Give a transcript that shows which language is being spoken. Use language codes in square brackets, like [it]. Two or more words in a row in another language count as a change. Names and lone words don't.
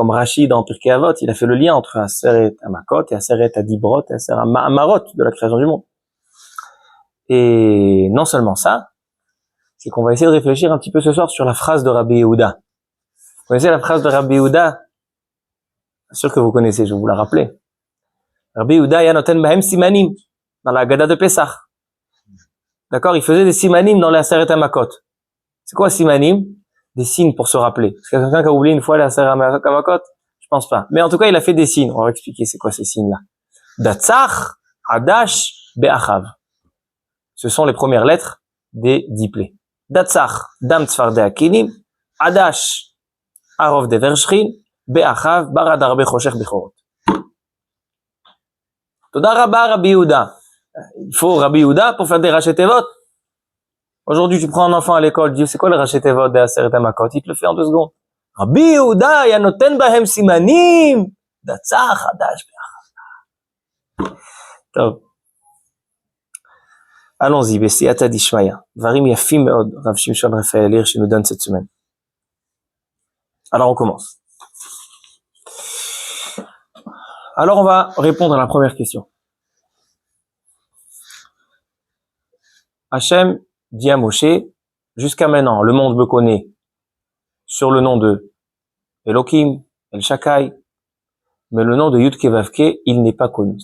[fr] Comme Rachid dans Pirkei Avot, il a fait le lien entre [he] עשרת המכות [fr] et [he] עשרת הדיברות [fr] et [he] עשרה מאמרות [fr] de la création du monde. Et non seulement ça, c'est qu'on va essayer de réfléchir un petit peu ce soir sur la phrase de Rabbi Yehuda. Vous connaissez la phrase de Rabbi Yehuda? Bien sûr que vous connaissez, je vais vous la rappeler. [he] רבי יהודה נותן בהם סימנים, dans la Haggadah de Pessah. [fr] D'accord? Il faisait des simanim dans la [he] עשרת המכות. [fr] C'est quoi simanim? Des signes pour se rappeler. Est-ce qu'il y a quelqu'un qui a oublié une fois la [he] עשרת המכות? [fr] Je pense pas. Mais en tout cas, il a fait des signes. On va expliquer c'est quoi ces signes-là. [he] דצ״ך, עד״ש, באח״ב. [fr] Ce sont les premières lettres des 10 plaies. [he] דצ״ך, דם צפרדע כינים, עד״ש, ערוב דבר שחין, באח״ב, ברד ארבה חושך בכורות. תודה רבה רבי יהודה. [fr] Il faut Rabbi Yehuda pour faire des [he] ראשי תיבות. [fr] Aujourd'hui, tu prends un enfant à l'école, tu dis, c'est quoi le [he] ראשי תיבות [fr] de [he] עשרת המכות? [fr] Il te le fait en 2 secondes. [he] רבי יהודה, נותן בהם סימנים, דצ״ך, עד״ש, באח״ב. Top. [fr] Allons-y, [arc] בסייעתא דשמיא. [he] דברים יפים מאוד, [fr] Rav Shimshon Raphaël Hirsch nous donne cette semaine. Alors on commence. Alors on va répondre à la première question. Hachem dit à Moshe, jusqu'à maintenant, le monde me connaît sur le nom de Elohim, [he] אל שדי, [fr] mais le nom de [he] יוד קי ואו קי, [fr] il n'est pas connu.